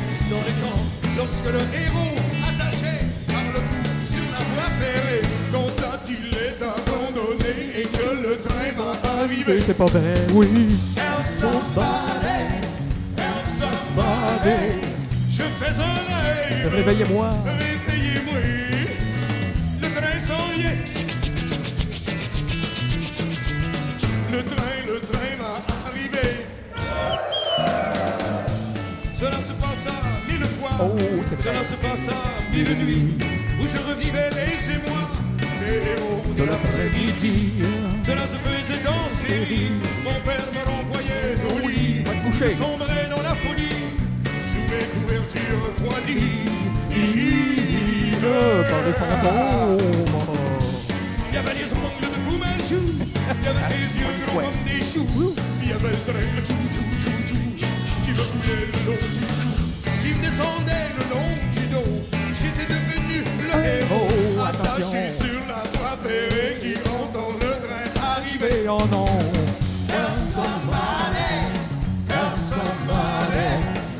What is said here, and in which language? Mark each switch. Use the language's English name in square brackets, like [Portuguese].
[French] Dans les camps, lorsque le héros attaché par le cou sur la voie ferrée constate qu'il est abandonné et que le train va arriver. C'est pas vrai. Oui. [English] Help somebody, help somebody. [French] Je fais un rêve. Réveillez-moi. Réveillez-moi. Le train s'en vient. Le train va arriver. Cela se passa mille fois, cela se passa mille nuits, où je revivais les émois, les héros de l'après-midi. Cela se faisait dans ses vies, mon père me renvoyait au lit, je sombrais dans la folie, sous mes couvertures refroidies. Il y avait les ongles de Fu Manchu, il y avait ses yeux gros comme des choux, il y avait le train de tchou tchou tchou tchou. Il me descendait le long du dos. J'étais devenu le héros attaché attention. Sur la voie ferrée qui rentre dans le train arrivé. Oh non. [English] Help somebody, help somebody.